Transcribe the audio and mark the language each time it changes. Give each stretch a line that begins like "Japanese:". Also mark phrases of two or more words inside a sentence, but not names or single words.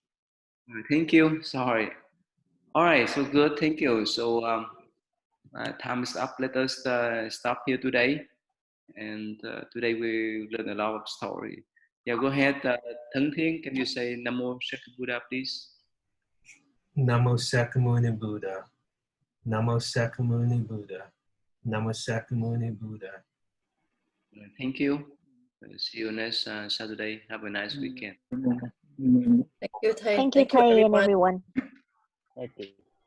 English: thank you. Sorry. All right, so good. Thank you. So time is up. Let us stop here today. And today we learn a lot of story. Yeah, go ahead. Thân Thiên, can you say
Pali: Namo Shakti Buddha,
English: please?
Pali: Namo Sakyamuni Buddha. Namo Sakyamuni Buddha. Namo Sakyamuni Buddha.
English: Thank you. See you next Saturday. Have a nice weekend. Thank you, Thầy. Thank you, Thank you, Thầy, and everyone. everyone. Okay.